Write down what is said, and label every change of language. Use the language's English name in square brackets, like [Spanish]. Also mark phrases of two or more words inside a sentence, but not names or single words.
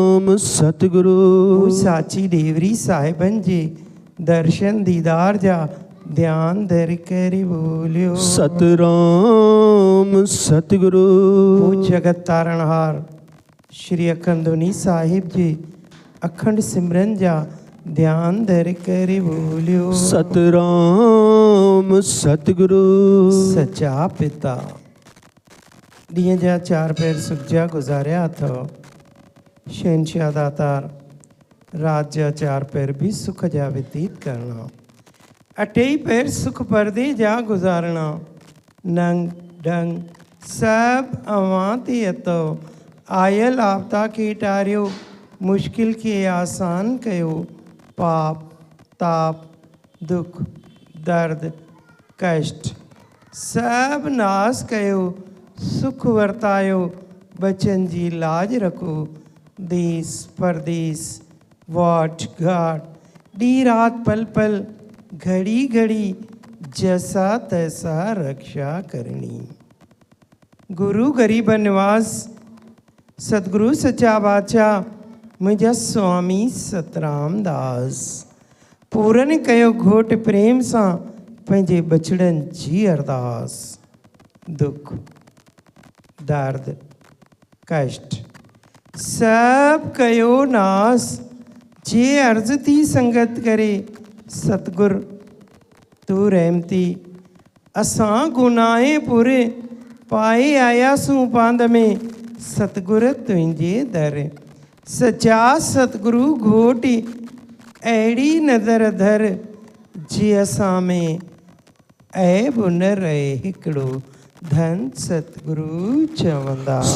[Sindhi] पूज साची देवरी साहिबन जी दर्शन दीदार जा ध्यान धर करी बोलियो। सतराम सतगुरु। पूज जगत तारणहार श्री अखंडुनी साहिब जी अखंड सिमरन जा ध्यान धर करी बोलियो। सतराम सतगुरु। सच्चा पिता ॾींहं जा 4 पैर सुख जा गुज़ारिया अथव। शहंशाह दातार रात जा 4 पैर भी सुख जा व्यतीत करना। 8 पैर सुख परदे जा गुज़ारना। नंग डंग सब अवां ते अथव। आयल आपदा खे टारियो, मुश्किल के आसान कयो। पाप ताप दुख दर्द कष्ट सब नाश कयो। सुख वरतायो, बचन जी लाज रखो। देश परदेश वाट घाट डी रात पल पल घड़ी घड़ी जैसा तैसा रक्षा करनी। गुरु गरीब निवास सतगुरु सच्चा बादशाह मुझा स्वामी सतराम दास। पूरन कयो घोट प्रेम सां पंहिंजे बछड़न जी अरदास। दुख दर्द कष्ट सब कयो नास। जे अर्ज थी संगत करे सतगुर तू रहमती। असां गुनाहे पूरे पाए आयासूं पांद में सतगुर तुंहिंजे दर। सच्चा सतगुरु घोट अहिड़ी नज़र धर जे असां में ऐब न रहे हिकिड़ो। धन सतगुरु चवंदा।